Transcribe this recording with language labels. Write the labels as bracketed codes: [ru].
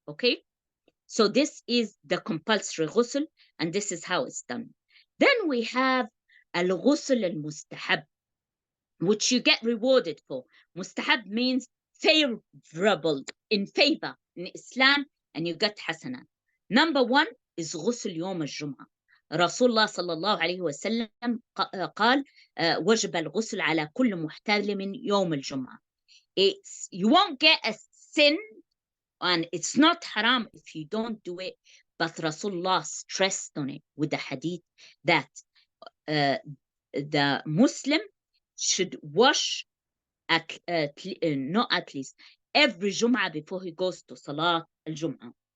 [en] Okay, so this is the compulsory ghusl, and this is how it's done. Then we have al-ghusl al-mustahab, which you get rewarded for. Mustahab means favorable, in favor in Islam, and you get hasanat. Number 1 is ghusl [ar] يوم الجمعة. رسول الله صلى الله عليه وسلم قال وجب الغسل على كل محتلم يوم الجمعة. [en] You won't get a sin, and it's not haram if you don't do it, but Rasulullah stressed on it with the hadith that the Muslim should wash not at least every Jum'ah before he goes to Salat al-Jum'ah.